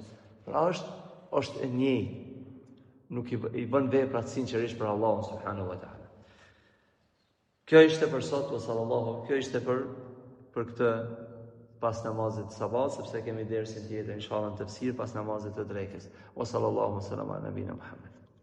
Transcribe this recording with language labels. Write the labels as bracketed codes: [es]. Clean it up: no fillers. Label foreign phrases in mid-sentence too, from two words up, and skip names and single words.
[sq] Pra është e njëjtë, nuk i bën veprat sinqerisht për Allahun [ar] سبحانه وتعالى. [sq] Kjo ishte për sot, kjo ishte për këtë pas namazit sabah, sepse kemi dersin tjetër inshallah në tefsir pas namazit të drekës. [ar] وصلى الله عليه وسلم على نبينا محمد.